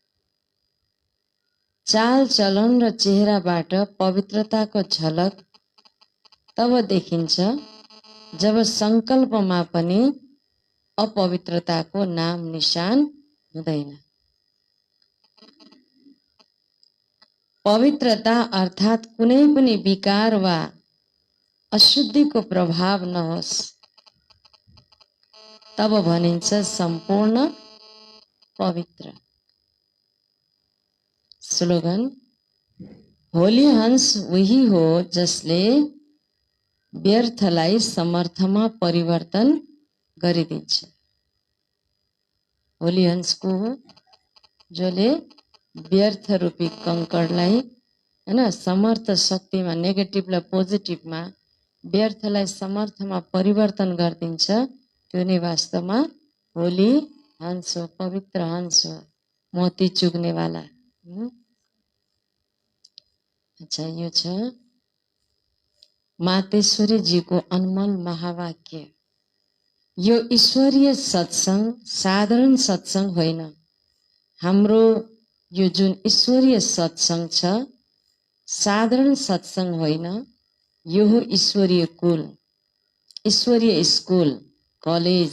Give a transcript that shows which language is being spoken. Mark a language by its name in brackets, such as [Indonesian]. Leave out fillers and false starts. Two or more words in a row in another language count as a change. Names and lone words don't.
[Nepali] चाल चलन र चेहराबाट पवित्रताको झलक तब देखिन्छ जब संकल्पमा पनि अपवित्रताको नाम निशान हुँदैन। पवित्रता अर्थात् कुनै पनि विकार वा अशुद्धिको प्रभाव नहोस्, तब भनिन्छ सम्पूर्ण पवित्र। स्लोगन, होली हंस वही हो जसले व्यर्थलाई समर्थमा परिवर्तन गरिदिन्छ। होली हंस को हो जसले व्यर्थ रूपी कंकडलाई हैन समर्थ शक्तिमा, नेगेटिभलाई पोजिटिभमा, व्यर्थलाई समर्थमा परिवर्तन गरिदिन्छ। त्यो नै वास्तवमा होली हंस हो, पवित्र हंस हो, मोती चुग्नेवाला। अच्छा, यो छ मातेश्वरी जीको अनमोल महावाक्य। यो ईश्वरीय सत्संग साधारण सत्संग होइन। हाम्रो यो जुन ईश्वरीय सत्संग छ साधारण सत्संग होइन, यो हो ईश्वरीय कुल, ईश्वरीय स्कुल, कलेज।